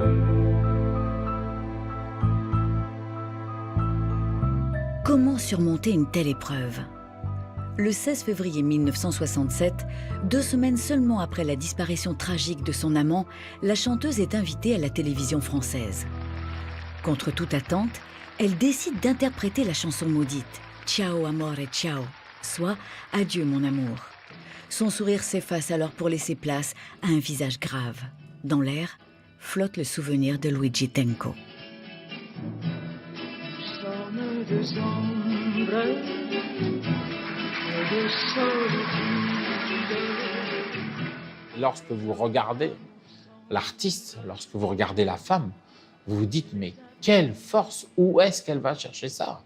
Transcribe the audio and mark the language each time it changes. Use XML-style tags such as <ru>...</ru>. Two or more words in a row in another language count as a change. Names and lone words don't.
<fr>Comment surmonter une telle épreuve? Le 16 février 1967, 2 semaines seulement après la disparition tragique de son amant, la chanteuse est invitée à la télévision française. Contre toute attente, elle décide d'interpréter la chanson maudite « Ciao amore ciao », soit « Adieu mon amour ». Son sourire s'efface alors pour laisser place à un visage grave. Dans l'air, flotte le souvenir de Luigi Tenco. Lorsque vous regardez l'artiste, lorsque vous regardez la femme, vous vous dites, mais quelle force, où est-ce qu'elle va chercher ça?</fr>